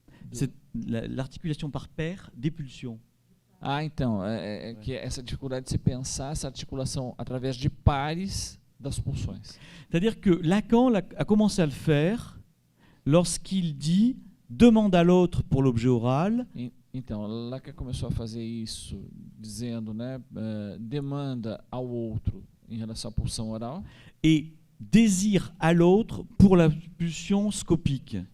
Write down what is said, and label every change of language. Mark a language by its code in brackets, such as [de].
[fr] C'est l'articulation par paire des pulsions. [pt] Então, que essa dificuldade de se pensar essa articulação através de pares das pulsões. [fr] C'est-à-dire que Lacan a commencé à le faire lorsqu'il dit « demande à l'autre pour l'objet oral ». [pt] Então, Lacan começou a fazer isso dizendo, né, demanda ao outro em relação à pulsão oral. [fr] Et désir à l'autre pour la pulsion scopique.